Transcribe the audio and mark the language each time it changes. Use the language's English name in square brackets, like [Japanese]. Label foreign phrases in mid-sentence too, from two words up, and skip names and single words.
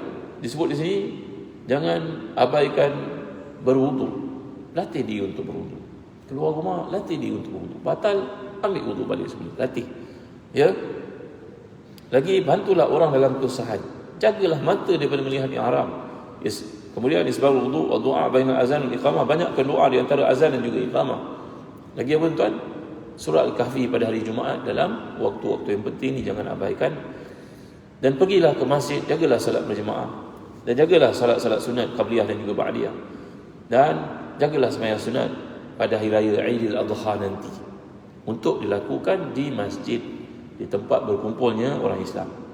[Malay] Disebut di sini, jangan abaikan berwudu. Latih dia untuk berwudu. Keluar rumah, latih dia untuk berwudu. Batal, ambil wudu balik sebelum. Latih. Ya. Lagi, bantulah orang dalam kesusahan. Jagalah mata daripada melihat yang haram. Yes. Kemudian [Arabic] isbal wudu wa du'a baina [Malay] azan dan iqamah. Banyakkan doa di antara azan dan juga iqamah. Lagi apa tuan? Surah Al-Kahfi pada hari Jumaat dalam waktu-waktu yang penting ni jangan abaikan. Dan pergilah ke masjid, jagalah salat berjemaah. Dan jagalah salat-salat sunat qabliyah dan juga ba'diyah. Dan jagalah sembahyang sunat pada hari raya Aidil Adha nanti, untuk dilakukan di masjid, di tempat berkumpulnya orang Islam.